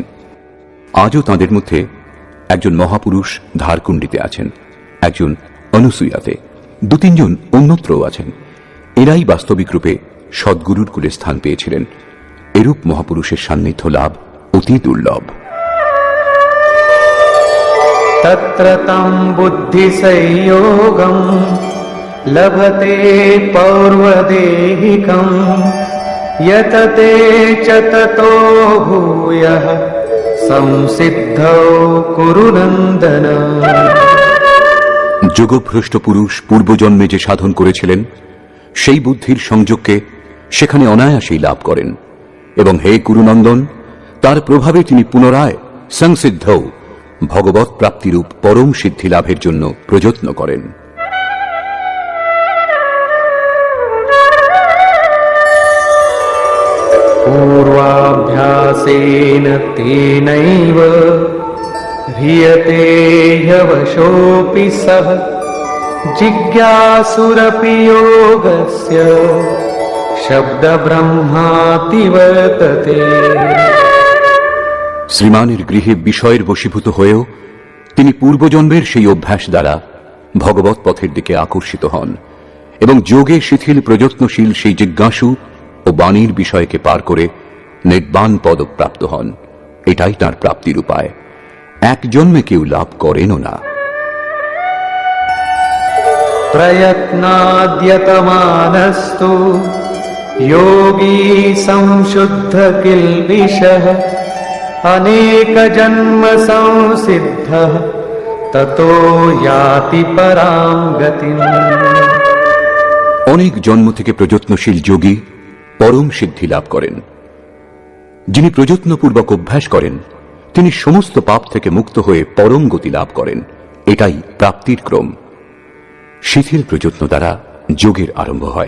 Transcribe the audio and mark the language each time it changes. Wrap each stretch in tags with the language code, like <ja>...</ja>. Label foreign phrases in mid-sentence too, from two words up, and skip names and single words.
<bn>আজও তাদের মধ্যে একজন মহাপুরুষ ধারকুণ্ডিতে আছেন, একজন অনুসূয়াতে, ২-৩ জন অন্যত্রও আছেন। এরাই বাস্তবিক রূপে সদ্গুরুর কুলে স্থান পেয়েছিলেন। এরূপ মহাপুরুষের সান্নিধ্য লাভ অতি দুর্লভ।</bn> <sa>तत्र तं बुद्धिसंयोगं लभते पौर्वदेहिकं यतते च ततो भूयः संसिद्धौ कुरु नन्दन।</sa> <bn>যোগভ্রষ্ট পুরুষ পূর্বজন্মে যে সাধন করেছিলেন, সেই বুদ্ধির সংযোগকে সেখানে অনায়াসেই লাভ করেন, এবং হে কুরুনন্দন, তার প্রভাবে তিনি পুনরায় সংসিদ্ধৌ ভগবৎ প্রাপ্তিরূপ পরম সিদ্ধি লাভের জন্য প্রযত্ন করেন।</bn> <sa>पूर्वाभ्यासेन तेनैव ह्रियते ह्यवशोऽपि सः जिज्ञासुरपि योगस्य शब्दब्रह्माति वर्तते।</sa> <bn>শ্রীমানের গৃহে বিষয়ের বশীভূত হয়েও তিনি পূর্বজন্মের সেই অভ্যাস দ্বারা ভগবৎ পথের দিকে আকর্ষিত হন, এবং যোগে শিথিল প্রযত্নশীল সেই জিজ্ঞাসু ও বাণীর বিষয়কে পার করে নির্বাণ পদ প্রাপ্ত হন। এটাই তাঁর প্রাপ্তির উপায়। এক জন্মে কেউ লাভ করেনও না।</bn> <sa>प्रयत्नाद्यतमानस्तु योगी संशुद्ध किल्बिषः अनेकजन्म संसिद्धः ततो याति परां गतिम्।</sa> <bn>অনেক জন্ম থেকে প্রযত্নশীল যোগী পরম সিদ্ধি লাভ করেন। যিনি প্রযত্নপূর্বক অভ্যাস করেন তিনি সমস্ত পাপ থেকে মুক্ত হয়ে পরম গতি লাভ করেন। এটাই প্রাপ্তির ক্রম। শিথিল প্রযত্ন দ্বারা যোগের আরম্ভ হয়।</bn>